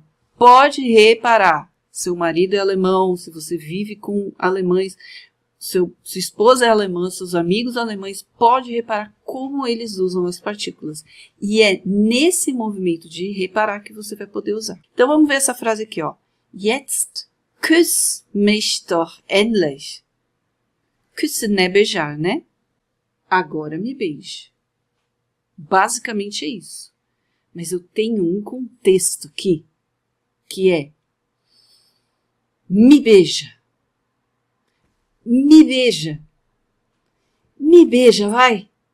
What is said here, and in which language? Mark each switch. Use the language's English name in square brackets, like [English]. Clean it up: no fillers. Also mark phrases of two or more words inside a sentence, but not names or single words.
[Portuguese] Pode reparar, seu marido é alemão, se você vive com alemães, sua esposa é alemã, seus amigos alemães, pode reparar como eles usam as partículas. E é nesse movimento de reparar que você vai poder usar. Então vamos ver essa frase aqui, ó. [German] Jetzt küss mich doch endlich. [Portuguese] Küssen é beijar, né? Agora me beije. Basicamente é isso. Mas eu tenho um contexto aqui, que é me beija. Me beija. Me beija, vai.